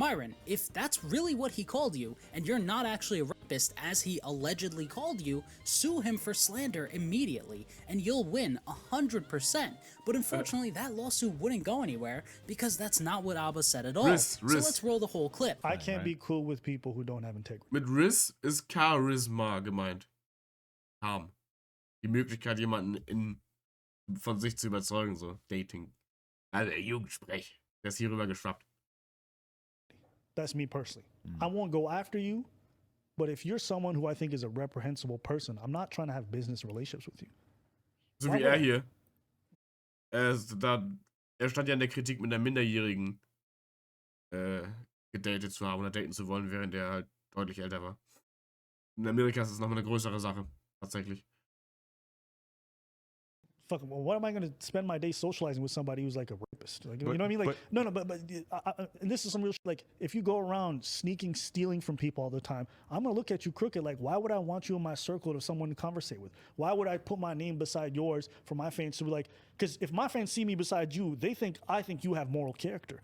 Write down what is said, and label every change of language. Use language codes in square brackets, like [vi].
[en] Myron, if that's really what he called you, and you're not actually a rapist as he allegedly called you, sue him for slander immediately, and you'll win 100%. But unfortunately, that lawsuit wouldn't go anywhere, because that's not what Abba said at all. So let's roll the whole clip. I can't be cool with people who don't have integrity. [de] Mit Riss ist Charisma gemeint. Charme. Die Möglichkeit, jemanden von sich zu überzeugen, so. Dating. Also, Jugendsprech. Der ist hier rüber geschwappt. [en] That's me personally. I won't go after you, but if you're someone who I think is a reprehensible person, I'm not trying to have business relationships with you. [de] So wie er hier. Er stand ja in der Kritik mit einer Minderjährigen gedatet zu haben oder daten zu wollen, während er halt deutlich älter war. In Amerika ist es nochmal eine größere Sache, tatsächlich. [en] Fuck, well, what am I going to spend my day socializing with somebody who's like a rapist? Like, you know what I mean? Like, and this is some real shit. Like, if you go around stealing from people all the time, I'm going to look at you crooked. Like, why would I want you in my circle of someone to conversate with? Why would I put my name beside yours for my fans to be like, because if my fans see me beside you, I think you have moral character.